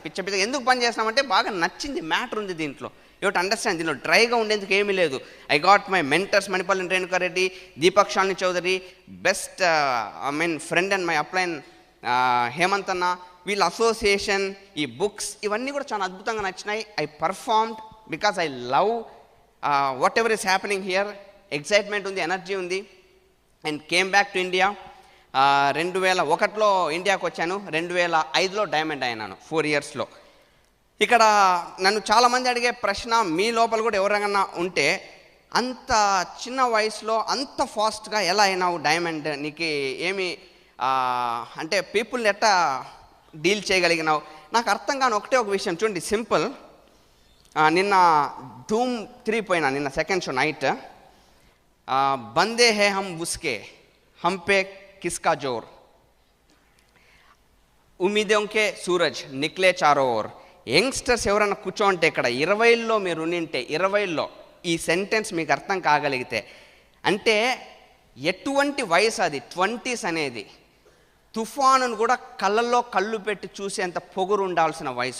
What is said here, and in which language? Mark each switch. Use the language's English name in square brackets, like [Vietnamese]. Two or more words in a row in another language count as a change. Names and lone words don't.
[Telugu] పిచ్చగా ఎందుకు పని చేసినామంటే బాగా నచ్చింది, మ్యాటర్ ఉంది దీంట్లో. [English] you to understand. [Telugu] దీనిలో డ్రైగా ఉండేందుకు ఏమీ లేదు. [English] I got my mentors [Telugu] మణిపల్లి రేణుకారెడ్డి, దీపక్ షాలిని చౌదరి, [English] best friend and my upline [Telugu] హేమంత్ అన్న, వీళ్ళ అసోసియేషన్, ఈ బుక్స్, ఇవన్నీ కూడా చాలా అద్భుతంగా నచ్చినాయి. [English] I performed because I love whatever is happening here. [Telugu] ఎక్సైట్మెంట్ ఉంది, ఎనర్జీ ఉంది. [English] and came back to India. [Telugu] 2001లో ఇండియాకి వచ్చాను. 2005లో డైమండ్ అయినాను, 4 yearsలో. ఇక్కడ నన్ను చాలామంది అడిగే ప్రశ్న, మీ లోపల కూడా ఎవరైనా ఉంటే, అంత చిన్న వయసులో అంత ఫాస్ట్గా ఎలా అయినావు డైమండ్, నీకు ఏమి అంటే పీపుల్ని ఎట్టా డీల్ చేయగలిగినావు? నాకు అర్థం కాని ఒకటే ఒక విషయం. చూడండి, సింపుల్. నిన్న ధూమ్ 3 పోయినా, నిన్న [English] second show night. [Hindi] बंदे हैं हम उसके, हम पे किसका ज़ोर, उम्मीदों के सूरज निकले चारों ओर. [Telugu] యంగ్స్టర్స్ ఎవరైనా కూర్చోంటే ఇక్కడ 20లో మీరు ఉండింటే, 20లో ఈ సెంటెన్స్ మీకు అర్థం కాగలిగితే, అంటే ఎటువంటి వయసు అది 20s అనేది. తుఫానును కూడా కళ్ళల్లో కళ్ళు పెట్టి చూసేంత పొగురు ఉండాల్సిన వయసు.